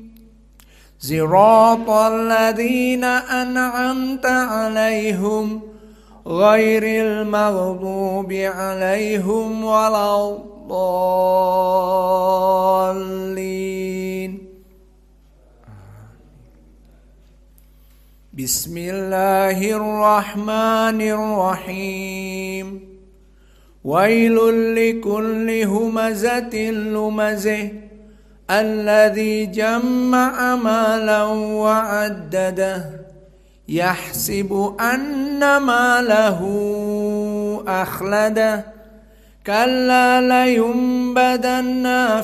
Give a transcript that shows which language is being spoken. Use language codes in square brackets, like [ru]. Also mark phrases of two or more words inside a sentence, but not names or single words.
[ar] صراط الذين أنعمت عليهم غير المغضوب عليهم ولا الضالين. Bismillahirrahmanirrahim. ويل لكل همزة لمزة الذي جمع مالا وعدده يحسب أن ماله أخلده كلا لينبذن